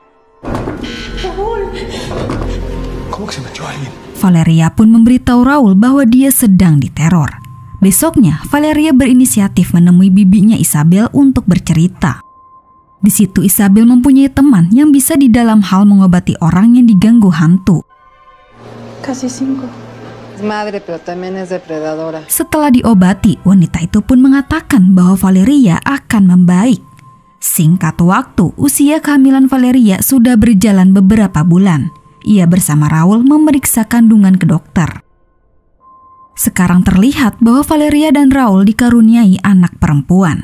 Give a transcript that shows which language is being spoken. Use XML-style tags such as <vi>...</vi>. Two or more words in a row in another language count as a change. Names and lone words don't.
<id>Valeria pun memberitahu Raul bahwa dia sedang diteror. Besoknya, Valeria berinisiatif menemui bibinya Isabel untuk bercerita. Di situ Isabel mempunyai teman yang bisa di dalam hal mengobati orang yang diganggu hantu.</id> <es>Casi 5. Madre, pero también es depredadora.</es> <id>Setelah diobati, wanita itu pun mengatakan bahwa Valeria akan membaik. Singkat waktu, usia kehamilan Valeria sudah berjalan beberapa bulan. Ia bersama Raul memeriksa kandungan ke dokter. Sekarang terlihat bahwa Valeria dan Raul dikaruniai anak perempuan.</id>